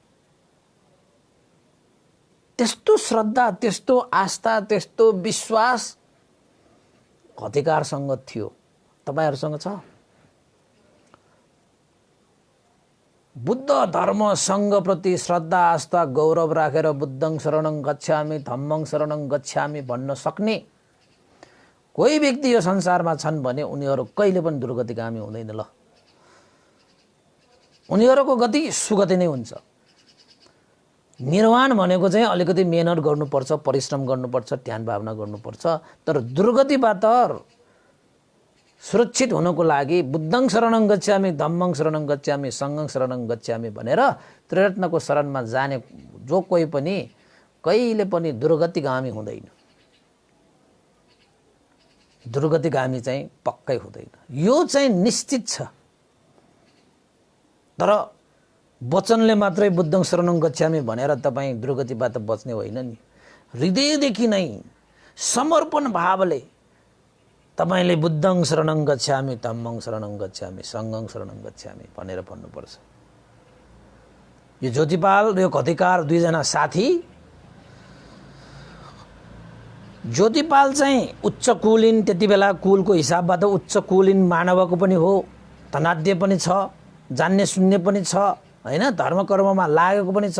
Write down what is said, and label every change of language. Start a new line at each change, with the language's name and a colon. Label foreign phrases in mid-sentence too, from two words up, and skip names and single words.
Nepali: त्यस्तो श्रद्धा, त्यस्तो आस्था, त्यस्तो विश्वास घतिकारसँग थियो। तपाईहरुसँग छ? बुद्ध धर्म संघ प्रति श्रद्धा, आस्था, गौरव राखेर
Pali: बुद्धं शरणं गच्छामि, धम्मं शरणं गच्छामि
Nepali: भन्न सक्ने कोही व्यक्ति यो संसारमा छन् भने उनीहरू कहिले पनि दुर्गतिगामी हुँदैन। ल, उनीहरूको गति सुगति नै हुन्छ। निर्वाण भनेको चाहिँ अलिकति मेहनत गर्नुपर्छ, परिश्रम गर्नुपर्छ, ध्यान भावना गर्नुपर्छ। तर दुर्गतिबाट सुरक्षित हुनको लागि
Pali: बुद्धं शरणं गच्छामि, धम्मं शरणं गच्छामि, संघं शरणं गच्छामि
Nepali: भनेर त्रिरत्नको शरणमा जाने जो कोही पनि कहिले पनि दुर्गतिगामी हुँदैन। दुर्गतिगामी चाहिँ पक्कै हुँदैन, यो चाहिँ निश्चित छ। तर वचनले मात्रै
Pali: बुद्धं शरणं गच्छामि
Nepali: भनेर तपाईँ दुर्गतिबाट बच्ने होइन नि। हृदयदेखि नै समर्पण भावले तपाईले
Pali: बुद्धं शरणं गच्छामि, धम्मं शरणं गच्छामि, संघं शरणं गच्छामि
Nepali: भनेर भन्नुपर्छ। यो ज्योतिपाल र यो घतिकार दुईजना साथी। ज्योतिपाल चाहिँ उच्च कुलीन, त्यति बेला कुलको हिसाबबाट उच्च कुलीन मानवको पनि हो, धनाढ्य पनि छ, जान्ने सुन्ने पनि छ, हैन, धर्म कर्ममा लागेको पनि छ।